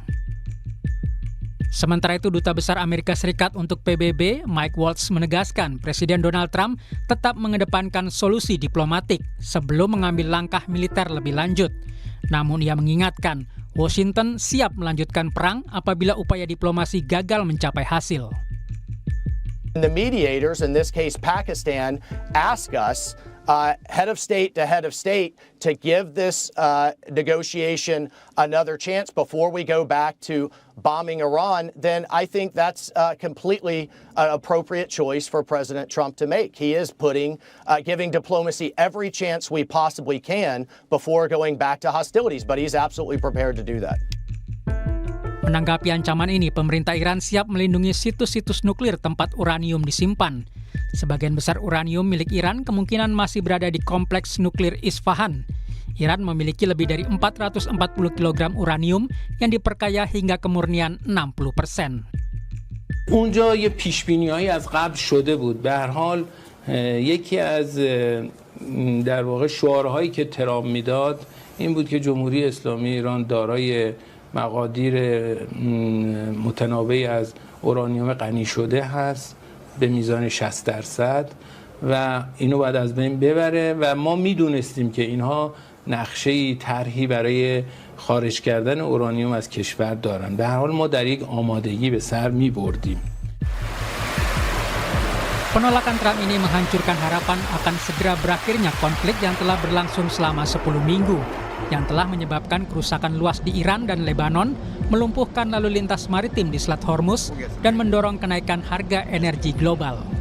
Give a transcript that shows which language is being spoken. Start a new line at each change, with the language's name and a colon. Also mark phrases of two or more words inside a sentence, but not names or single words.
Indonesian: Sementara itu, Duta Besar Amerika Serikat untuk PBB, Mike Waltz, menegaskan Presiden Donald Trump tetap mengedepankan solusi diplomatik sebelum mengambil langkah militer lebih lanjut. Namun ia mengingatkan, Washington siap melanjutkan perang apabila upaya diplomasi gagal mencapai hasil.
English: The mediators, in this case Pakistan, ask us, head of state, to give this negotiation another chance before we go back to bombing Iran, then I think that's completely an appropriate choice for President Trump to make. He is giving diplomacy every chance we possibly can before going back to hostilities, but he's absolutely prepared to do that.
Indonesian: Menanggapi ancaman ini, pemerintah Iran siap melindungi situs-situs nuklir tempat uranium disimpan. Sebagian besar uranium milik Iran kemungkinan masih berada di kompleks nuklir Isfahan. Iran memiliki lebih dari 440 kg uranium yang diperkaya hingga kemurnian 60%.
Persian: اونجا یه پیشبینی‌هایی از قبل شده بود. به هر حال یکی از در واقع شعارهایی که ترامپ میداد این بود که جمهوری اسلامی ایران دارای مقادیر متنوعی از اورانیوم غنی شده هست به میزان 60% و اینو باید از بین ببره و ما میدونستیم که اینها نقشه‌ای طرحی برای خارج کردن اورانیوم از کشور دارن. به هر حال ما در یک آمادگی به سر می‌بردیم.
Indonesian: Penolakan Trump ini menghancurkan harapan akan segera berakhirnya konflik yang telah berlangsung selama 10 minggu, yang telah menyebabkan kerusakan luas di Iran dan Lebanon, melumpuhkan lalu lintas maritim di Selat Hormuz, dan mendorong kenaikan harga energi global.